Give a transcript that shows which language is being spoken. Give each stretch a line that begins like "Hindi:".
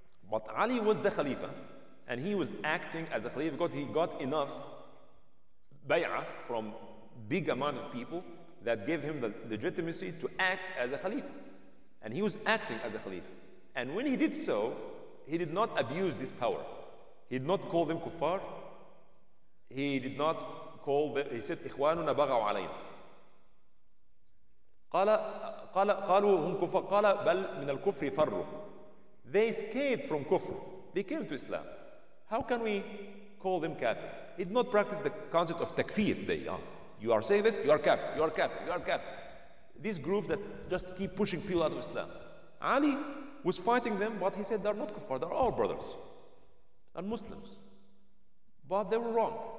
English: But Ali was the Khalifa, and he was acting as a Khalifa because he got enough bay'ah from big amount of people that gave him the legitimacy to act as a Khalifa. And he was acting as a Khalifa. And when he did so, he did not abuse this power. He did not call them kuffar. he did not call them, he said,
Arabic: إخواننا بغوا علينا. قالوا هم كفار قال بل من الكفر فروا.
English: They escaped from kufr. They came to Islam. How can we call them kafir? He did not practice the concept of takfir today. You are saying this, you are kafir, you are kafir, you are kafir. These groups that just keep pushing people out of Islam. Ali was fighting them, but he said they're not kuffar, they're our brothers. They're Muslims. But they were wrong.